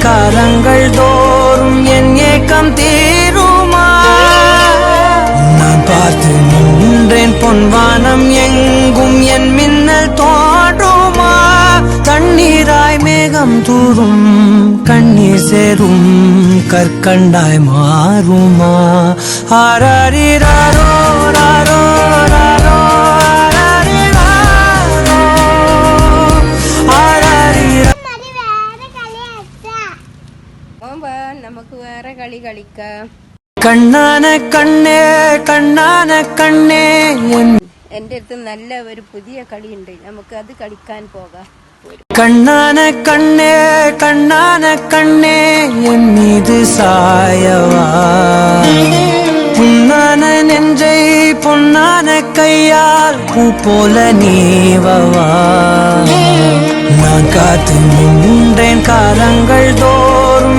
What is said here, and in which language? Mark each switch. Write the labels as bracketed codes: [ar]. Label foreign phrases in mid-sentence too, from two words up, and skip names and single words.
[ta] காலங்கள் தோறும் என் ஏக்கம் தீருமா நான் பார்த்து நின்றேன் பொன்வானம் எங்கும் என் மின்னல் தோன்றுமா தண்ணீராய் மேகம் தூரும் கண்ணீர் சேரும் கற்கண்டாய் மாறுமா ஆராரிராரோ ராரோ ராரோ [ml] നമുക്ക് വേറെ കളി കളിക്കാം. [ta] கண்ணான கண்ணே கண்ணான கண்ணே [ml] എൻ്റെ അടുത്ത് നല്ല ഒരു പുതിയ കളിയുണ്ട്, നമുക്ക് അത് കളിക്കാൻ പോകാം. [ta] கண்ணான கண்ணே கண்ணான கண்ணே என் மீது சாயவா புண்ணான நெஞ்சை பொன்னான கையால் பூ போல நீவவா நான் காத்து நின்றேன் காலங்கள் தோறும்